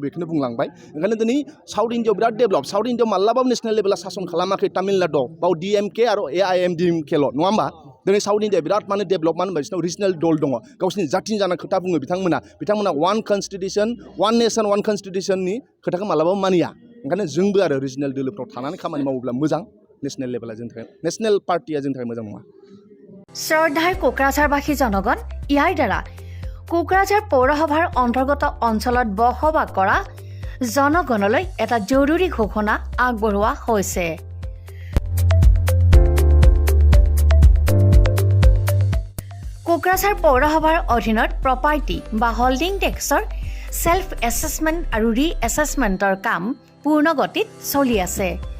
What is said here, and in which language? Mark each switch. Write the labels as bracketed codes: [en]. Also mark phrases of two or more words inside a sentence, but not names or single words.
[brx] बेखौनो बुंलांबाय ओंखायनो दिनै साउथ इन्डियाआव बिराद डेभेलप साउथ इन्डियाआव माब्लाबाबो [en] national level [brx] सासन खालामाखै तामिलनाडुआव बाव DMK आरो AIMDMKल' नङा होमबा दिनै साउथ इन्डिया बिराद माने डेभेलप मानो होनबा बिसोरनाव रिजनेल दल दङ गावसिनि जाथिनि जानाय खोथा बुङो बिथांमोना [en] one constitution one nation one constitution [brx] खोथाखौ मालाबाबो मानिया ओंखायनो जोंबो आरो रिजनेल दोलोफ्राव थानानै खामानि मावोब्ला मोजां [en] national level [brx] जोंनि थाखाय [en] national party [brx] जोंनि थाखाय मोजां नङा [as] শ্ৰদ্ধাৰ কোকৰাঝাৰবাসী জনগণ ইয়াৰ দ্বাৰা কোকৰাঝাৰ পৌৰসভাৰ অন্তৰ্গত অঞ্চলত বসবাস কৰা জনগণলৈ এটা জৰুৰী ঘোষণা আগবঢ়োৱা হৈছে কোকৰাঝাৰ পৌৰসভাৰ অধীনত প্ৰপাৰ্টি বা [en] holding tax self assessment [as] আৰু ৰি-এছেছমেণ্টৰ কাম পূৰ্ণ গতিত চলি আছে